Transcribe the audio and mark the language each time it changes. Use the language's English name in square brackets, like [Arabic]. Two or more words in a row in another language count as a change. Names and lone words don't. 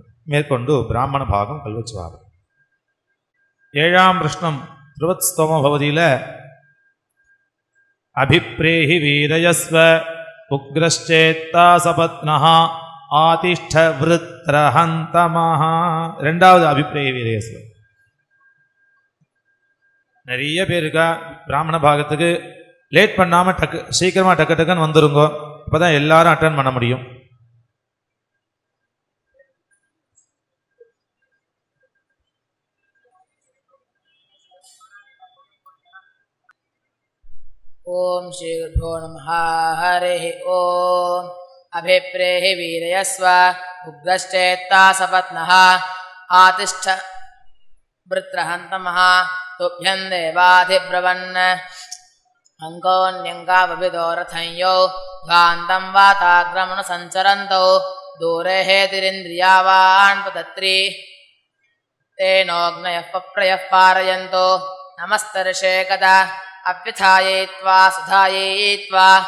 [Tamil] மேற்கொண்டு பிராமண பாகம் கல்வச்சவாரம். 7ஆம் பிரஷ்னம் திருவத்ஸ்தோம பவதியில் [Sanskrit] अभिप्रेहि वीरयस्व उग्रश्चेत्ता सपत्नह आतिष्ठ वृत्रहन्तमः. 2வது अभिप्रेहि वीरयस्व. [Tamil] நிறைய பேருக்கா பிராமண பாகத்துக்கு லேட் பண்ணாமல் சீக்கிரமாக டக்குன்னு வந்துருங்க. அப்போ தான் எல்லாரும் அட்டன் பண்ண முடியும். [Sanskrit] ओम श्री गुरुभ्यो नमः। हरिः ओम। अभिप्रेहि वीरयस्व उग्रश्चेत्ता सपत्नः आतिष्ठ वृत्रहन्तमः तुभ्यं देवाधिब्रवन् अङ्कोऽन्यङ्गावभिदो रथंयो गान्धं वाताग्रमणसञ्चरन्तौ दूरे हेतिरिन्द्रियावान् पतत्री तेनोऽग्नयः पप्रयः पारयन्तो नमस्तर्षे कदा अभ्युत्थायित्वा सुधायित्वा